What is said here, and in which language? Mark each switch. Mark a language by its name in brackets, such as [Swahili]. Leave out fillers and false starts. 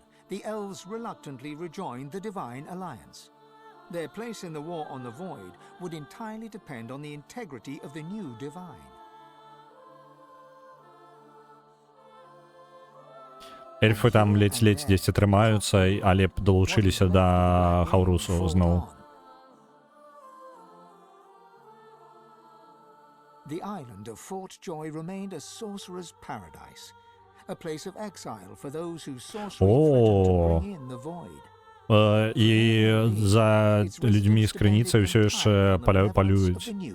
[English] The elves reluctantly rejoined the Divine Alliance. Their place in the war on the Void would entirely depend on the integrity of the new Divine. [Ukrainian] Ельфи там ледь-ледь десь тримаються, але долучилися до Хаурусу знову. [English] The island of Fort Joy remained a sorcerer's paradise, a place of exile for those whose sorcery threatened to bring in the void. [Ukrainian] І за людьми з криницею все ще полюють.